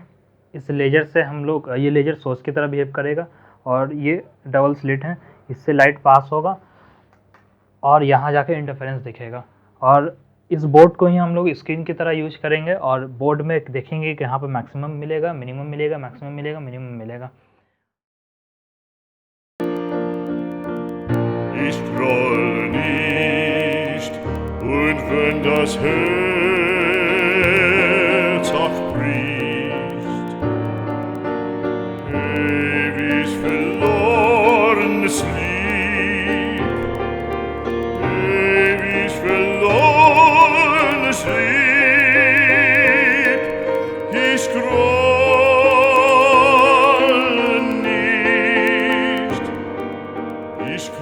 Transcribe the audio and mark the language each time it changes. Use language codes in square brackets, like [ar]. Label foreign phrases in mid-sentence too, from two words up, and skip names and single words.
[hi] इस लेज़र से हम लोग, ये [en] laser source [hi] की तरह बिहेव करेगा और ये [en] double slit [hi] है, इससे लाइट पास होगा और यहाँ जाके इंटरफेरेंस दिखेगा। और इस बोर्ड को ही हम लोग स्क्रीन की तरह यूज करेंगे और बोर्ड में देखेंगे कि यहाँ पे मैक्सिमम मिलेगा, मिनिमम मिलेगा, मैक्सिमम मिलेगा, मिनिमम मिलेगा। [de] Ich grolle nicht, und wenn das Herz auch bricht, ewig verlorenes Lieb, ewig verlorenes Lieb, ich grolle nicht, ich